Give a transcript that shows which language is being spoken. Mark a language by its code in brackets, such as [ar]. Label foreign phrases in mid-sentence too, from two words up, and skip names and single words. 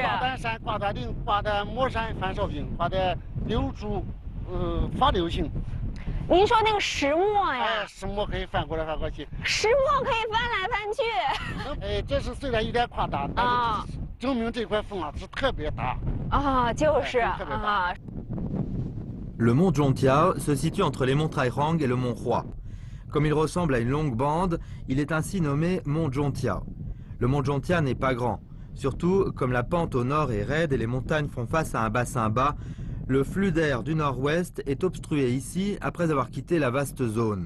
[zh] 挂单山、挂单岭、挂单磨山翻烧饼，挂单柳竹，发流星。您说那个石磨呀？哎，石磨可以翻过来翻过去。石磨可以翻来翻去。哎，这是虽然有点夸大，但是证明这块风啊是特别大。啊，就是啊。 [fr] Le mont Zhongtiao se situe entre les monts Taihang et le mont Hua. Comme il ressemble à une longue bande, il est ainsi nommé mont Zhongtiao. Le mont Zhongtiao n'est pas grand. Surtout, comme la pente au nord est raide et les montagnes font face à un bassin bas, le flux d'air du nord-ouest est obstrué ici après avoir quitté la vaste zone.